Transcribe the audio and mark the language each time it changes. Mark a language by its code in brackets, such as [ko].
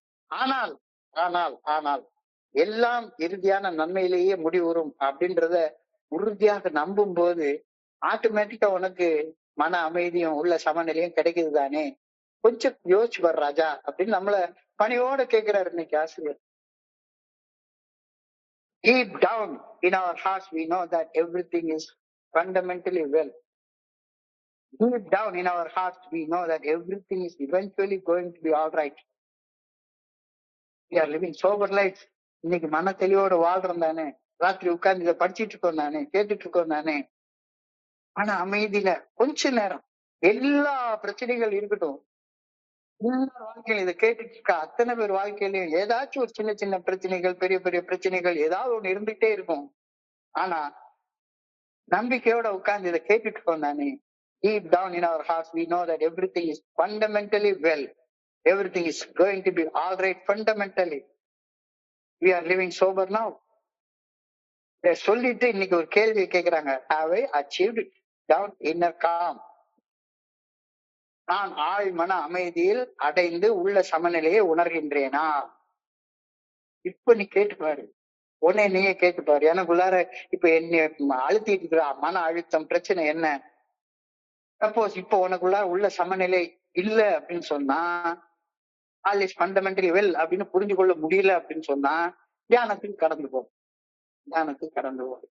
[ta] ஆனால் ஆனால் ஆனால் எல்லாம் இறுதியான நன்மையிலேயே முடிவுறும் அப்படின்றத உறுதியாக நம்பும் போது ஆட்டோமேட்டிக்கா உனக்கு மன அமைதியும் உள்ள சமநிலையும் கிடைக்குது தானே. கொஞ்சம் யோசிச்சு பாரு ராஜா அப்படின்னு நம்மள பணியோட கேட்கிறாரு இன்னைக்கு ஆசிரியர். [en] Deep down in our hearts we know that everything is fundamentally well. Deep down in our hearts we know that everything is eventually going to be all right. We are living sober lives. [ta] இன்னைக்கு மன தெளிவோட வாழ்றோம் தானே, ராத்திரி உட்கார்ந்து இதை படிச்சிட்டு இருக்கோம் தானே, கேட்டுட்டு இருக்கோம் தானே. ஆனா அமைதியில கொஞ்ச நேரம் எல்லா பிரச்சனைகள் இருக்கட்டும், எல்லார் வாழ்க்கையில இதை கேட்டுட்டு இருக்க அத்தனை பேர் வாழ்க்கையிலயும் ஏதாச்சும் ஒரு சின்ன சின்ன பிரச்சனைகள், பெரிய பெரிய பிரச்சனைகள் ஏதாவது ஒண்ணு இருந்துகிட்டே இருக்கும். ஆனா நம்பிக்கையோட உட்கார்ந்து இதை கேட்டுட்டு இருக்கோம் தானே. [en] Deep down in our hearts, we know that everything is fundamentally well. Everything is going to be all right fundamentally. We are living sober now. [ta] இதை சொல்லிட்டு இன்னைக்கு ஒரு கேள்வி கேட்கிறாங்க. [en] Have I achieved down inner calm? [ta] நான் ஆழ் மன அமைதியில் அடைந்து உள்ள சமநிலையை உணர்கின்றேனா? இப்ப நீ கேட்டுப்பாரு, உன்னை நீயே கேட்டுப்பாரு. எனக்குள்ளார இப்ப என்ன அழுத்திட்டு இருக்கிற மன அழுத்தம் பிரச்சனை என்ன? சப்போஸ் இப்போ உனக்குள்ள உள்ள சமநிலை இல்ல அப்படின்னு சொன்னா, [en] all is fundamentally well [ta] அப்படின்னு புரிஞ்சு கொள்ள முடியல அப்படின்னு சொன்னா, தியானத்துக்கு கடந்து போ. தியானத்துக்கு கடந்து போ.